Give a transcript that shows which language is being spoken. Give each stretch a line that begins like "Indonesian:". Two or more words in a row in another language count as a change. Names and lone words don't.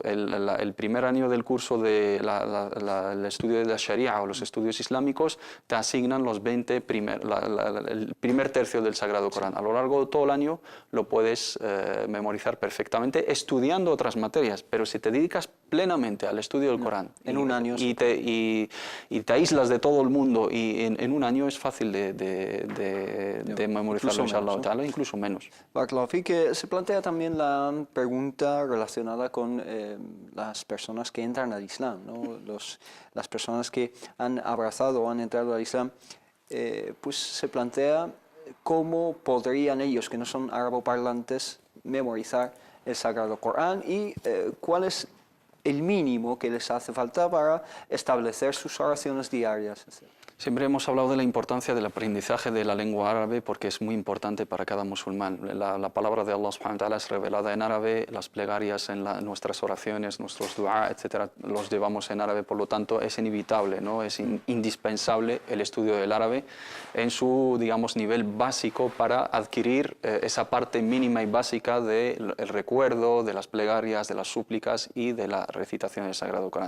Spanish: El primer año del curso del estudio de la Sharia o los estudios islámicos te asignan los 20 el primer tercio del Sagrado Corán. A lo largo de todo el año lo puedes memorizar perfectamente estudiando otras materias, pero si te dedicas plenamente al estudio del Corán en un año y te aíslas de todo el mundo y en un año es fácil de memorizarlo,
Arabic: إن شاء الله تعالى,
Spanish: incluso menos. Barakallahu que se plantea también la pregunta relacionada con las personas que entran al Islam, ¿no? Las personas que han abrazado o han entrado al Islam, pues se plantea cómo podrían ellos, que no son araboparlantes, memorizar el Sagrado Corán y cuál es el mínimo que les hace falta para establecer sus oraciones diarias. Siempre hemos hablado de la importancia del aprendizaje de la lengua árabe porque es muy importante para cada musulmán. La palabra de Allah
Arabic: سبحانه وتعالى
Spanish: es revelada en árabe, las plegarias en nuestras oraciones, nuestros dua, etcétera, los llevamos en árabe, por lo tanto es inevitable, ¿no? Es indispensable el estudio del árabe en su, digamos, nivel básico para adquirir esa parte mínima y básica del recuerdo, de las plegarias, de las súplicas y de la recitación del Sagrado Corán.